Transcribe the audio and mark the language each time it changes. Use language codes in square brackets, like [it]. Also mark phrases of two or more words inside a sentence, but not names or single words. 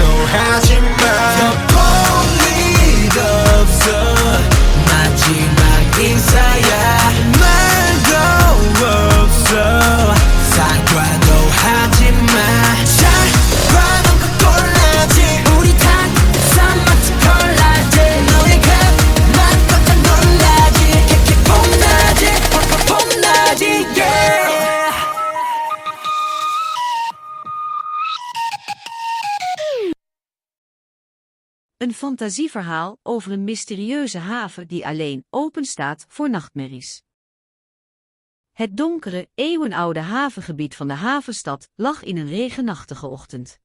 [ko] 하지마 볼 일 없어 마지막 인사야 말도 없어 사과도 하지마 잘 봐놓고 골라지 우리 다 마치 콜라지 너의 그맛 깜짝 놀라지 이렇게 폼나지 yeah. [nl] Een fantasieverhaal over een mysterieuze haven die alleen open staat voor nachtmerries. Het donkere, eeuwenoude havengebied van de havenstad lag in een regenachtige ochtend.